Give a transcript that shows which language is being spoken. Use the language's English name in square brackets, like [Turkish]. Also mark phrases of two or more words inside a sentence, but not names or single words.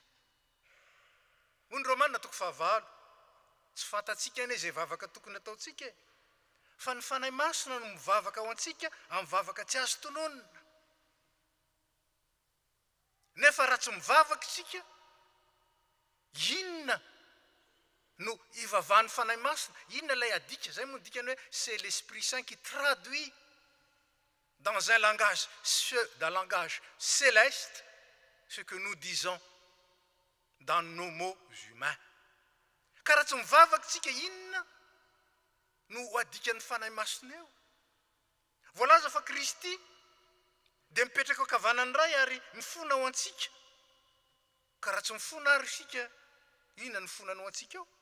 [Malagasy] Hoy ny Romanina 9:9, tsy fantatsika anie izay vavaka tokony ataontsika, fa ny fanahy masina no mivavaka ao antsika amin'ny vavaka tsy azo tononona. Nefa raha tsy mivavaka isika, inona no ivavahan'ny fanahy masina? Inona ilay adika? Zay moa dikany hoe [French] c'est l'Esprit Saint qui traduit dans un langage céleste ce que nous disons dans nos mots humains. [Malagasy] Ka raha tsy mivavaka isika, inona no adikan'ny fanahy masina eo? Voalaza fa Kristy dia mipetraka ankavanany ray ary mifona ao antsika. Ka raha tsy mifona ary isika, inona ny fonany ao antsika eo?